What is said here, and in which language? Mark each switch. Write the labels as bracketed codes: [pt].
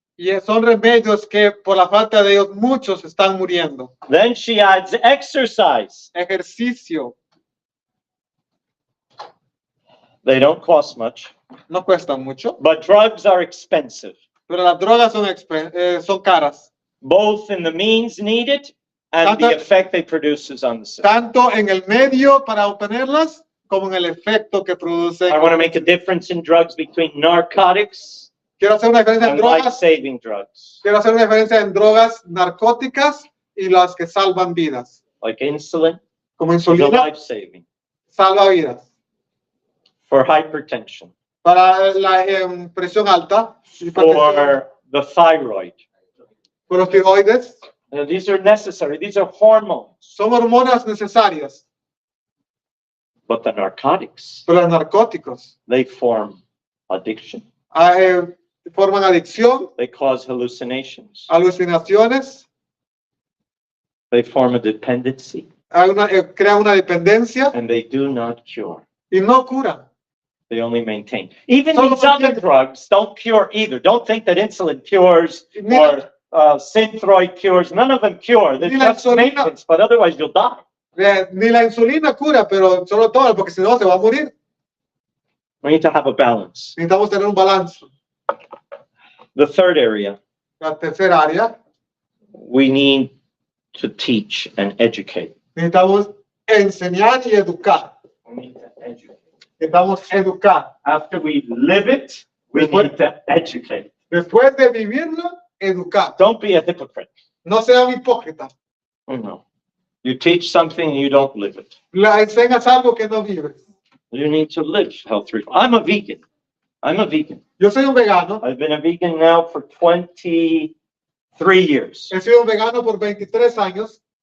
[es] Y son remedios que por la falta de ellos muchos están muriendo. [en] Then she adds exercise. [es] Ejercicio [en] They don't cost much, [es] no cuesta mucho, [en] but drugs are expensive, [es] pero las drogas son caras, [en] both in the means needed and the effect they produce on the system. [es] tanto en el medio para obtenerlas como en el efecto que producen. [en] I want to make a difference in drugs between narcotics [es] Quiero hacer una diferencia en [en] and [es] drogas, [en] life-saving drugs, [es] quiero hacer una diferencia en drogas narcóticas y las que salvan vidas. [en] like insulin, [es] Como [en] is [es] insulina, [en] life-saving. [es] salva vidas. [en] For hypertension, [es] Para la presión alta, [en] for the thyroid. [es] por los tiroides, [en] These are necessary. These are hormones. [es] son hormonas necesarias. [en] But the narcotics, [es] Pero los narcóticos [en] they form addiction. [es] Forman adicción, [en] They cause hallucinations. [es] alucinaciones, [en] They form a dependency, [es] crean una dependencia [en] and they do not cure. [es] y no curan. [en] They only maintain. Even [es] Solo [en] these other [es] mantienen. [en] drugs don't cure either. Don't think that insulin cures [es] Mira, [en] or Synthroid cures. None of them cure. They're [es] Ni la [en] just [es] insulina- [en] maintenance, but otherwise you'll die. [es] ni la insulina cura, pero solo todo, porque si no se va a morir. [en] We need to have a balance. [es] Necesitamos tener un balance. [en] The third area, [es] La tercera área, [en] we need to teach and educate. [es] necesitamos enseñar y educar. [en] We need to educate. [es] Necesitamos educar. [en] After we live it, we need to educate. [es] Después de vivirlo, educar. [en] Don't be a hypocrite. [es] No sea un hipócrita. No. [en] You teach something and you don't live it. [es] Le enseñas algo que no vives. [en] You need to live health reform. I'm a vegan. [es] Yo soy un vegano. [en] I've been a vegan now for 23 years. [es] He sido un vegano por 23 años.